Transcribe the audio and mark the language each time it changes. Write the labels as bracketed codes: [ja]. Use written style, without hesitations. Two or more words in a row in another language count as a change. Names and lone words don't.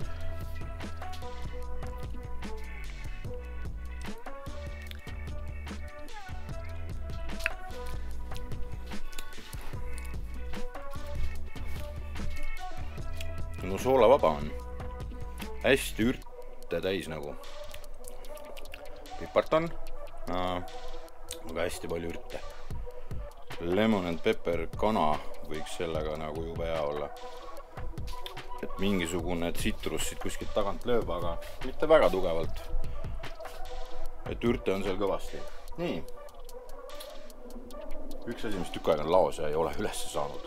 [et] No soolavaba on, hästi ürte täis nagu. Pipart on, aga hästi palju ürte. [en] Lemon and pepper [et] kana võiks sellega nagu jube hea olla. Et mingisugune tsitrus siit kuskilt tagant lööb, aga mitte väga tugevalt. Et ürte on seal kõvasti. Nii. Üks asi, mis tükk aega on laos ja ei ole üles saanud.